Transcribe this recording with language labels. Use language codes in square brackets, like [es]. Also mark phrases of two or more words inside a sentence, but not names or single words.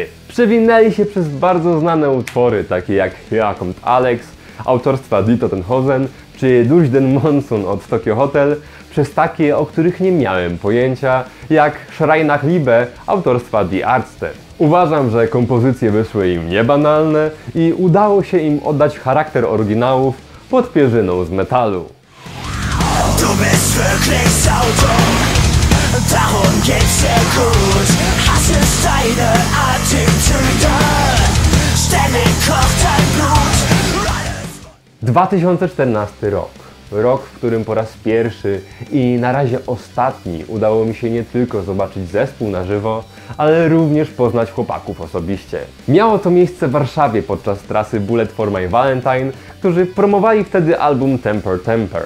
[pl] Przewinęli się przez bardzo znane utwory, takie jak Hier kommt Alex, autorstwa Dieter Tenhosen, czy Durch den Monsun od Tokyo Hotel, przez takie, o których nie miałem pojęcia, jak Schrei nach Liebe autorstwa Die Ärzte. Uważam, że kompozycje wyszły im niebanalne i udało się im oddać charakter oryginałów pod pierzyną z metalu. [de] Du bist wirklich saudumm, darum geht's dir gut. Hass ist deine Attitüde, ständig kocht dein Blut. [pl] 2014 rok. Rok, w którym po raz pierwszy i na razie ostatni udało mi się nie tylko zobaczyć zespół na żywo, ale również poznać chłopaków osobiście. Miało to miejsce w Warszawie podczas trasy Bullet for My Valentine, którzy promowali wtedy album Temper Temper.